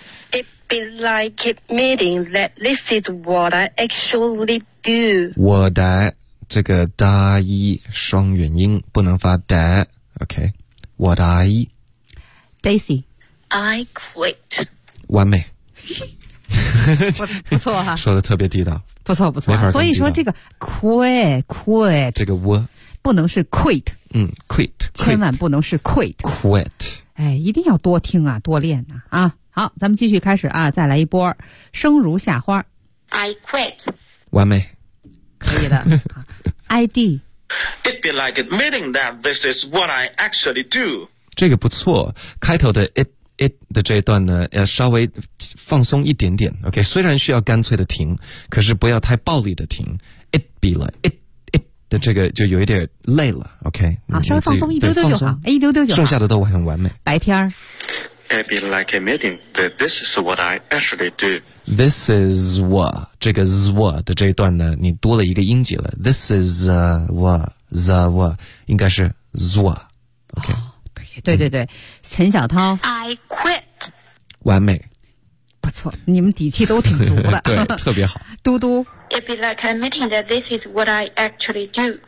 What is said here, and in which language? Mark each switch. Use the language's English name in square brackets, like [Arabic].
[English] It be like admitting that this is what I actually do [Chinese] 我的这个大一双元音不能发的 OK 我的 I Daisy [English] I quit [Chinese] 完美不错哈说的特别地道不错不错、所以说这个 quit 这个 w 不能是 quit。 [English] quit。 [Chinese] 千万不能是 quit。 [English] quit。 [Chinese] 哎，一定要多听啊，多练啊。啊，好，咱们继续开始啊，再来一波。生如夏花。 [English] I quit。 [Chinese] 完美。可以的。ID。 [English] It be like admitting that this is what I actually do。 [Chinese] 这个不错，开头的 it 的这一段呢，要稍微放松一点点。 OK， 虽然需要干脆的停，可是不要太暴力的停。 [English] It be like [Chinese] it 的这个就有一点累了。OK，好，稍微放松一丢丢就好，一丢丢就好，剩下的都很完美。白天 [English] ，It be like admitting that this is what I actually do。 This is what [Chinese] 这个 zwa 的这一段呢，你多了一个音节了。 [English] This is what [Chinese] 应该是 zwa。OK。对对对，陈小涛 [English] I quit， [Chinese] 完美，不错，你们底气都挺足的。对，特别好。嘟嘟 [English] It be like admitting that this is what I actually do。